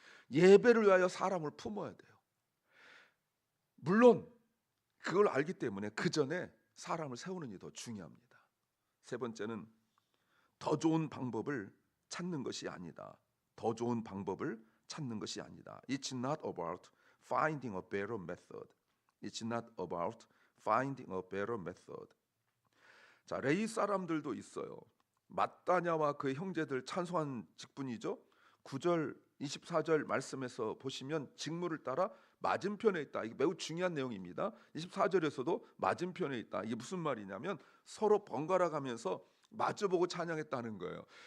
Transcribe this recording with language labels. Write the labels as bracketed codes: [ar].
[ko] 예배를 위하여 사람을 품어야 돼요. 물론 그걸 알기 때문에 그 전에 사람을 세우는 일이 더 중요합니다. 세 번째는 더 좋은 방법을 찾는 것이 아니다. 더 좋은 방법을 찾는 것이 아니다. [en] It's not about finding a better method. It's not about finding a better method. [ko] 자, 레위 사람들도 있어요. mat다냐와 그의 형제들 찬송한 직분이죠. 9절 24절 말씀에서 보시면 직무를 따라 맞은편에 있다. 이게 매우 중요한 내용입니다. 24절에서도 맞은편에 있다. 이게 무슨 말이냐면 서로 번갈아 가면서 마주보고 찬양했다는 거예요.